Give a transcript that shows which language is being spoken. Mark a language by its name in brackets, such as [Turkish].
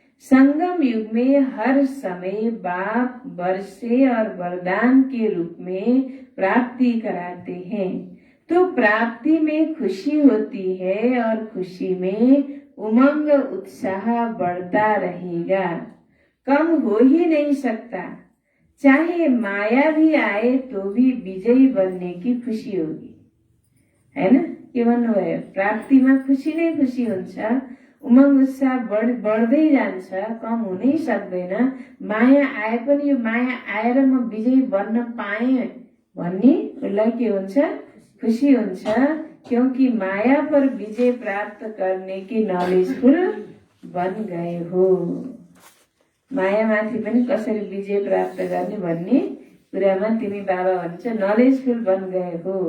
[Hindi] संगम युग में हर समय बाप वर्षे और वरदान के रूप में प्राप्ति कराते हैं, तो प्राप्ति में खुशी होती है और खुशी में उमंग उत्साह बढ़ता रहेगा, कम हो ही नहीं सकता। चाहे माया भी आए तो भी विजयी बनने की खुशी होगी, है ना? [Nepali] के भन्नुभयो प्राप्तिमा खुसी नै खुसी हुन्छ, उमंग उत्साह बढ्दै जान्छ, कम हुनै सक्दैन। माया आए पनि यो माया आएर म विजयी बन्न पाएँ भन्ने उसलाई के हुन्छ? खुशी हुन्छ, [Hindi] क्योंकि माया पर विजय प्राप्त करने की नॉलेजफुल बन गए हो। [Nepali] माया माथि पनि कसरी विजय प्राप्त गर्ने भन्ने कुरामा तिमी बाबा भन्छ [Hindi] नॉलेजफुल बन गए हो।